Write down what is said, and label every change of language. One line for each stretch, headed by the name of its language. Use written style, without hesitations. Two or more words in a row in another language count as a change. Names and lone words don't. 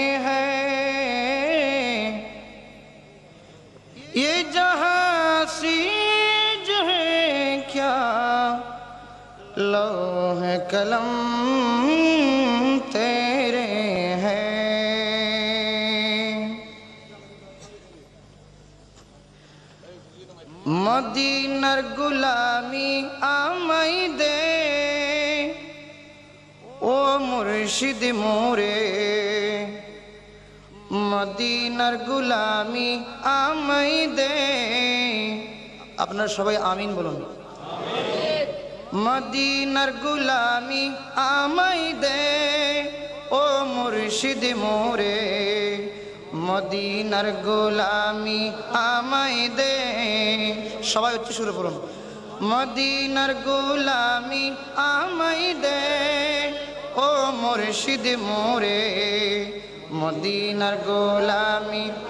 Urdu: ہیں یہ جہاں سیج ہے کیا لوح قلم تیرے ہیں
Bangla: মদিনার গোলামি আমায় দে ও মুর্শিদ মোরে মদিনার গোলামি আমায় দে আপনারা সবাই আমিন বলুন মদিনার গুলামি আমায় দে ও মুর্শিদ মোরে মদিনার গোলামি আমায় দে সবাই উচ্চ সুরে পড়ুন মদিনার গোলামি আমায় দে ও মুর্শিদ মোরে মদিনার গোলামি